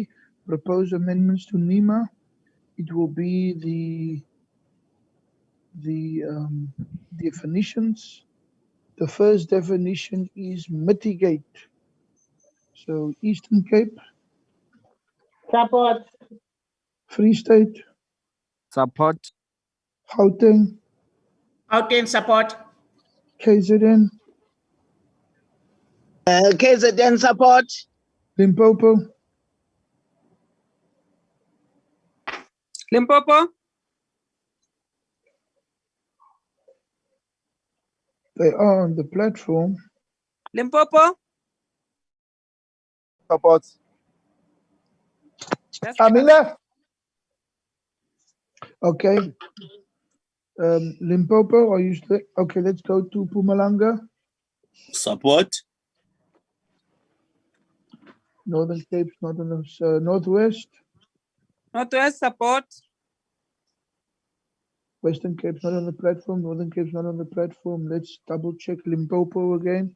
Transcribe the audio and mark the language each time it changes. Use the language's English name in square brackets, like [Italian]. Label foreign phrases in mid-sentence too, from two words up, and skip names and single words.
[English] Proposed amendments to NEMA. It will be the definitions. The first definition is mitigate. So Eastern Cape. Support. Free State. Support. Gauteng. Gauteng support. KZN. KZN support. Limpopo. Limpopo. They are on the platform. Limpopo. Support. Amila. Okay. Limpopo, are you still? Okay, let's go to Mpumalanga. Support. Northern Cape, Northwest. Northwest support. Western Cape's not on the platform. Northern Cape's not on the platform. Let's double check Limpopo again.